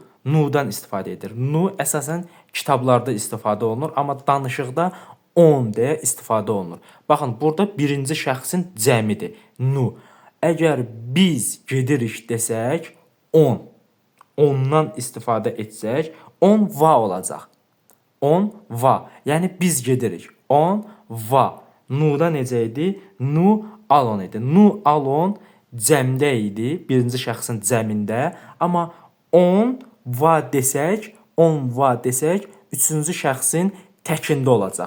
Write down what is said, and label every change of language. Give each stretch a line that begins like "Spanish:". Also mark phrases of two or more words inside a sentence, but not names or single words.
Azerbaijani: Nu'dan istifadə edir. Nu əsasən kitablarda istifadə olunur, amma danışıqda on deyə istifadə olunur. Baxın, burada birinci şəxsin cəmidir. Nu. Əgər biz gedirik desək, on. Ondan istifadə etsək,
French: on va
Azerbaijani: olacaq.
French: On va.
Azerbaijani: Yəni biz gedirik.
French: On va.
Azerbaijani: Nu'da necə idi?
French: Nu alon
Azerbaijani: idi.
French: Nu alon
Azerbaijani: cəmdə idi, birinci şəxsin cəmində. Amma
French: on va
Azerbaijani: desək, üçüncü şəxsin təkində olacaq.